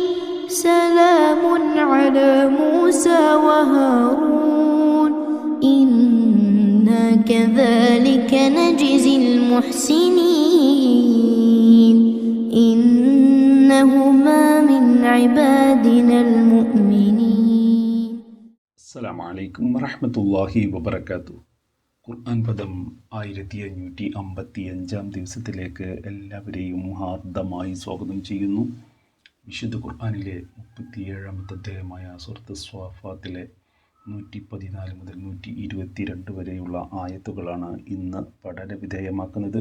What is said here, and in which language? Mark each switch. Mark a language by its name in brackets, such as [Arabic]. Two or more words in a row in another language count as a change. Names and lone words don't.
[Arabic] سلام على موسى وهارون إنا كذلك نجزي المحسنين إنهما من عبادنا المؤمنين. السلام عليكم ورحمة الله وبركاته. [Malayalam] ഖുർആൻ പദം 1555 ദിവസത്തിലേക്ക് എല്ലാവരെയും ഹാർദമായി സ്വാഗതം ചെയ്യുന്നു. വിശുദ്ധ ഖുർആനിലെ 37-ാമത്തെ അധ്യായമായ സൂറത്ത് സ്വാഫാത്തിലെ 114 മുതൽ 122 വരെയുള്ള ആയത്തുകളാണ് ഇന്ന് പഠന വിധേയമാക്കുന്നത്.